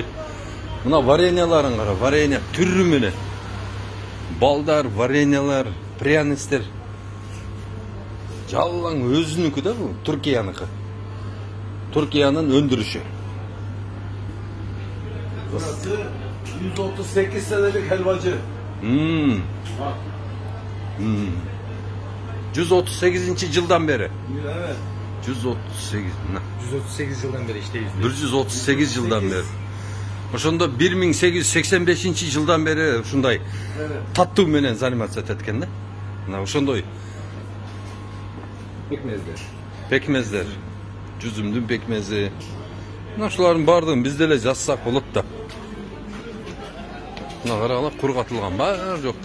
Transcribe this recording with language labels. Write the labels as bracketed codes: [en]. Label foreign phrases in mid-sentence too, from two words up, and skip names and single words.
[ky] Мына вареньяларын кара, варенья түрү менен. Балдар, вареньялар, пряностер. Жалаң өзүнүкү да бул, Түркияныкы. Түркиянын өндүрүшү. [tr] 138 senelik helvacı. [ky] 138 жылдан бери. [tr] Evet. 138 yıldan beri işteyiz. [ky] 138 жылдан бери. Ошондо 1885 жылдан бери ушундай таттуу менен заниматься этет экен да. Мына ошондой пекмездер. Жүзүмдүн пекмези. Мына ушулардын баардыгын биз деле жазсак болот да. Мына карагыла, кургатылган бар жокту.